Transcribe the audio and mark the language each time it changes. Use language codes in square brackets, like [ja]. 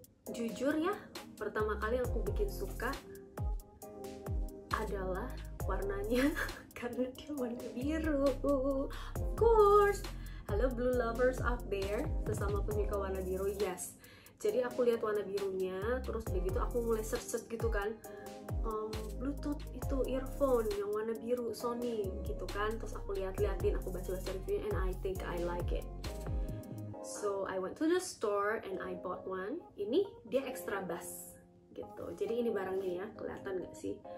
[id] Jujur ya, pertama kali aku bikin suka adalah warnanya karena dia warna biru, [en] of course. Halo blue lovers out there, [id] sesama penyuka warna biru, yes. Jadi aku lihat warna birunya, terus begitu aku mulai search gitu kan, Bluetooth itu earphone yang warna biru Sony gitu kan. Terus aku liatin, aku baca-baca reviewnya, [en] and I think I like it. So I went to the store and I bought one. [id] Ini dia extra bass gitu. Jadi ini barangnya ya, kelihatan nggak sih?